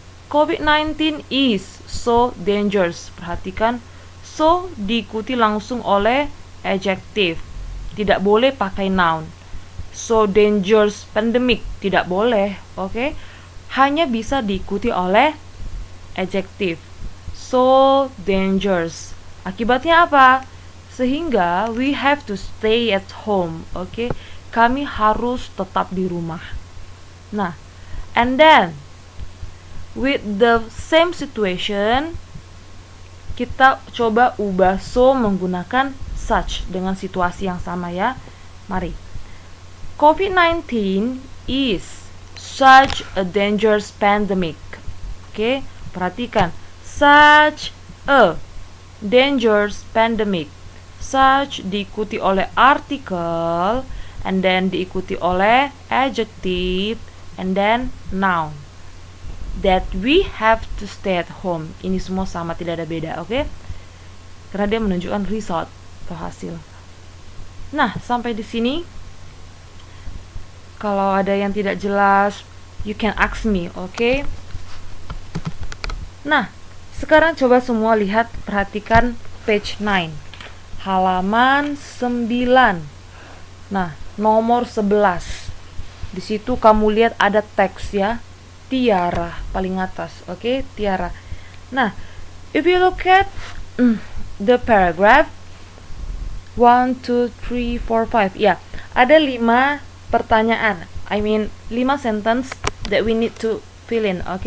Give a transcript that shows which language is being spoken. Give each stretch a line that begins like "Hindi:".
English: COVID-19 is so dangerous.
Indonesian: Perhatikan, so diikuti langsung oleh adjective. Tidak boleh pakai noun.
English: So dangerous pandemic
Indonesian: tidak boleh, oke? Hanya bisa diikuti oleh adjective.
English: So dangerous.
Indonesian: Akibatnya apa? Sehingga
English: we have to stay at home, oke?
Indonesian: Kami harus tetap di rumah. Nah,
English: and then with the same situation,
Indonesian: kita coba ubah so menggunakan such dengan situasi yang sama ya. Mari.
English: COVID-19 is such a dangerous pandemic. Oke,
Indonesian: perhatikan.
English: Such a dangerous pandemic.
Indonesian: Such diikuti oleh artikel,
English: and then
Indonesian: diikuti oleh adjective, and then noun.
English: That we have to stay at home.
Indonesian: Ini semua sama, tidak ada beda, oke? Karena dia menunjukkan result atau hasil. Nah, sampai di sini. Kalau ada yang tidak jelas,
English: you can ask me,
Indonesian: oke? Nah, sekarang coba semua lihat, perhatikan page 9. Halaman 9. Nah, nomor 11. Di situ kamu lihat ada teks ya. Tiara paling atas, oke? Tiara. Nah,
English: if you look at the paragraph 1, 2, 3, 4, 5.
Indonesian: Ya, ada 5 pertanyaan.
English: 5 sentence that we need to fill in,
Indonesian: oke?